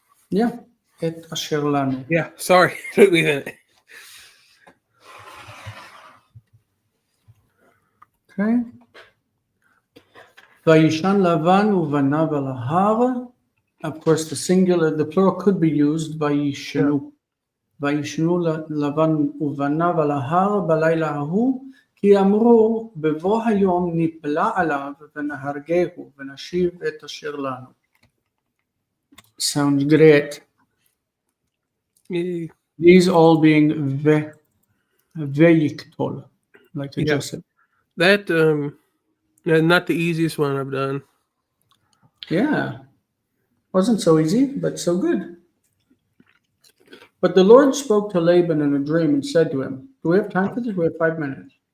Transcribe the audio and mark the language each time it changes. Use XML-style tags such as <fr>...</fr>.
<en>Yeah.</en> <he>את אשר לנו.</he> <en>Yeah, sorry. Took me a minute. Okay.</en> <he>וישן לבן ובניו על ההר.</he> <en>Of course, the plural could be used.</en> <he>וישנו. וישנו לבן ובניו על ההר בלילה ההוא, כי אמרו בבוא היום נפלא עליו ונהרגהו ונשיב את אשר לנו.</he> <en>Sounds great. Yay. These all being veyiktol, like the Joseph. That not the easiest one I've done. Yeah. Wasn't so easy, but so good. But the Lord spoke to Laban in a dream and said to him, do we have time for this? We have 5 minutes.</en>